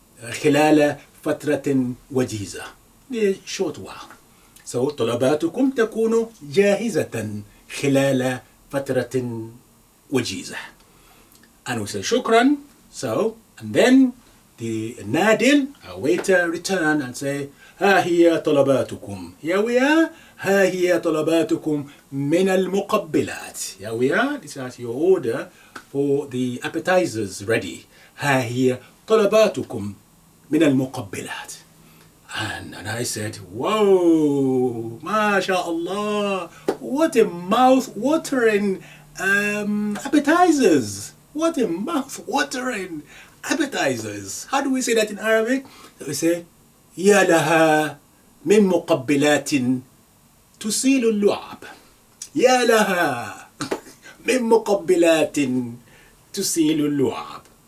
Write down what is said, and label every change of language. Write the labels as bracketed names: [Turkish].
[Arabic] خلال فترة وجيزة, [English] a short while. So [Arabic] طلباتكم تكون جاهزة خلال فترة وجيزة. [English] And we say شكرا. So, and then the nadil, a waiter, return and say, [Arabic] ها هي طلباتكم. [English] Here we are. [Arabic] ها هي طلباتكم من المقبلات. [English] Here we are. This is your order for the appetizers ready. [Arabic] ها هي طلباتكم من المقبلات. [English] And I said, whoa, mashallah, what a mouth-watering appetizers. What a mouth-watering appetizers. How do we say that in Arabic? We say, [Arabic] يا لها من مقبلات تسيل اللعاب. يا لها من مقبلات تسيل اللعاب.